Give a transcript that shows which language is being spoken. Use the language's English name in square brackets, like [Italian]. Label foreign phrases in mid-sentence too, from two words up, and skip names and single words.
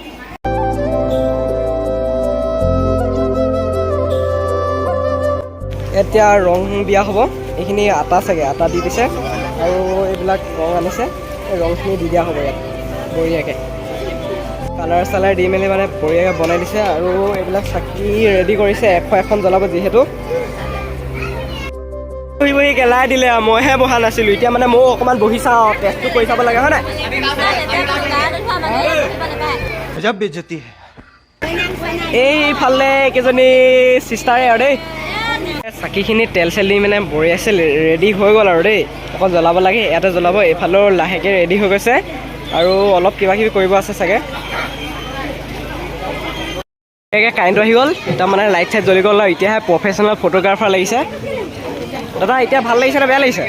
[Assamese] এতিয়া ৰং দিয়া হ'ব এইখিনি আটা চাগে আটা দি দিছে আৰু এইবিলাক ৰং আনিছে এই ৰংখিনি দি দিয়া হ'ব ইয়াত বঢ়িয়াকৈ কালাৰ চালাৰ দি মেলি মানে বঢ়িয়াকৈ বনাই দিছে আৰু এইবিলাক চাকি ৰেডি কৰিছে 100 এখন জ্বলাব যিহেতু বহি গেলাই দিলে আৰু মইহে বহা নাছিলোঁ এতিয়া মানে ময়ো অকণমান বহি চাওঁ টেষ্টটো কৰি চাব লাগে হয় নাই [Hindi] गजब बेइज्जती है [Assamese] এইফালে কেইজনী চিষ্টাৰে আৰু দেই চাকিখিনি তেল চেল দি মানে বঢ়িয়াছে ৰেডি হৈ গ'ল আৰু দেই অকল জ্বলাব লাগে ইয়াতে জ্বলাব এইফালেও লাহেকৈ ৰেডি হৈ গৈছে আৰু অলপ কিবা কিবি কৰিব আছে চাগে কাৰেণ্টটো আহি গ'ল এতিয়া মানে লাইট চাইট জ্বলি গ'ল আৰু এতিয়াহে [English] professional photographer [Assamese] লাগিছে দাদা এতিয়া ভাল লাগিছে নে বেয়া লাগিছে